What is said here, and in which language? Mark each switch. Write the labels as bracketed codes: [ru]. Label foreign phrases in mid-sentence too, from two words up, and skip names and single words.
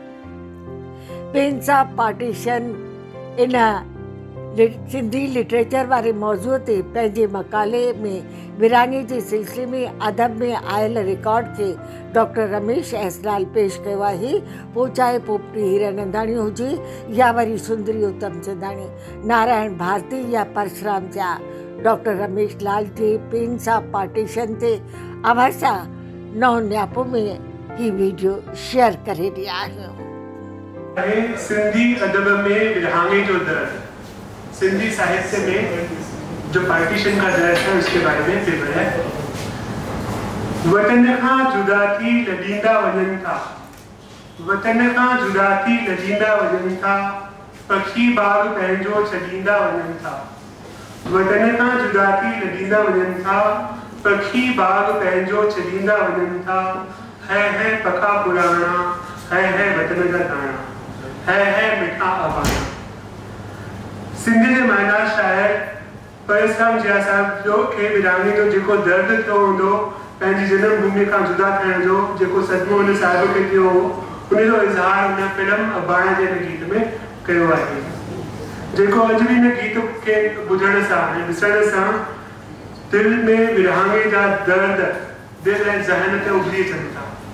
[sd] पेंट्स ऑफ पार्टीशन इन सिंधी लिटरेचर वारे मौज़ूअ ते पंहिंजे मक़ाले में विरहाङे जे सिलसिले में अदब में आयल रिकॉर्ड खे डॉक्टर रमेश एसलाल पेश कयो आहे। पोइ चाहे पोपटी हीरानंदाणी हुजे या वरी सुंदरी उत्तम चंदाणी, नारायण भारती या परशुराम जा, डॉक्टर रमेश लाल जे पेंट्स ऑफ पार्टीशन ते अवसा नौ न्यापो में ही वीडियो शेयर करे रहिया आहियूं। सिंधी अदब में विरहाङे जो दर्द, [hi] सिंधी साहित्य में जो पार्टीशन का दर्द है उसके बारे में पेपर है। [sd] वतन खां जुदा थी लॾींदा वञनि था, वतन खां जुदा थी लॾींदा वञनि था, पखी बाग पंहिंजो छॾींदा वञनि था। वतन खां जुदा थी लॾींदा वञनि था, पखी बाग पंहिंजो छॾींदा वञनि था। है पखा पुराणा, है वतन जा दाणा, है मिठा अबाणा। सिंधी जे मायना शायर परशुराम जिया साहब जो खे विरहाङे जो जेको दर्द थियो हूंदो, पंहिंजी जनम भूमि खां जुदा थियण जो जेको सदमो हुन साहिब खे थियो हो, उनजो इज़हार हुन फिल्म अबाणा जे गीत में कयो आहे, जेको अॼु बि हिन गीत खे ॿुधण सां ऐं ॾिसण सां दिलि में विरहाङे जा दर्द दिलि ऐं ज़हन ते उभरी अचनि था।